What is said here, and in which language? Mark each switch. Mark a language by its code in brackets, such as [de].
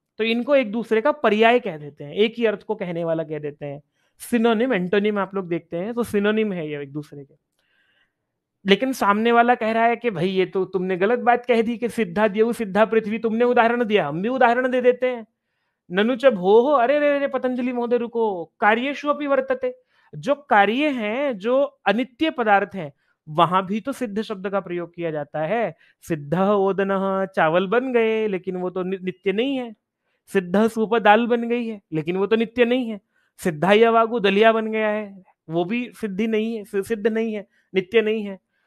[hi] तो इनको एक दूसरे का पर्याय कह देते हैं, एक ही अर्थ को कहने वाला कह देते हैं। सिनोनिम एंटोनिम आप लोग देखते हैं तो सिनोनिम है ये एक दूसरे के। लेकिन सामने वाला कह रहा है कि भाई ये तो तुमने गलत बात कह दी कि सिद्धा देव सिद्धा पृथ्वी, तुमने उदाहरण दिया, हम भी उदाहरण दे देते हैं। [sa] ननु च भो, [hi] अरे रे रे पतंजलि महोदय रुको, [sa] कार्येषु अपि वर्तते। [hi] जो कार्य हैं, जो अनित्य पदार्थ हैं, वहां भी तो सिद्ध शब्द का प्रयोग किया जाता है। सिद्ध ओदन, चावल बन गए लेकिन वो तो नित्य नहीं है। सिद्ध सूप, दाल बन गई है लेकिन वो तो नित्य नहीं है। सिद्धा यवागु, दलिया बन गया है, वो भी सिद्धि नहीं है, सिद्ध नहीं है, नित्य नहीं है।